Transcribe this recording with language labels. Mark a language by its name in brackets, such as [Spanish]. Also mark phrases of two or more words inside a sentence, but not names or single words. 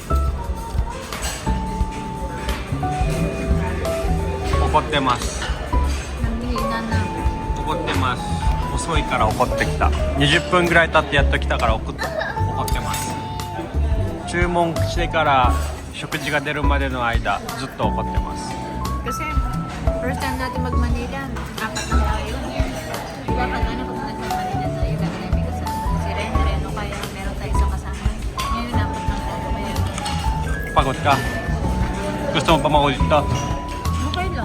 [Japanese] 怒ってます。 [Filipino] Nanghihina na. [Japanese] 怒ってます。遅いから怒ってきた。20分ぐらい経ってやっと来たから怒ってます。注文してから食事が出るまでの間ずっと怒ってます。 [Filipino] Kasi [English] first time [Filipino] natin mag-Manila, apat lang tayo. Diba pag ano kung nag-Manila tayo, lagi namin kasama. Si Ren, o kaya meron tayo isang kasama. Ngayon, apat lang tayo. Kaya, Pagod ka? Gusto mo pa makulit to? okay lang.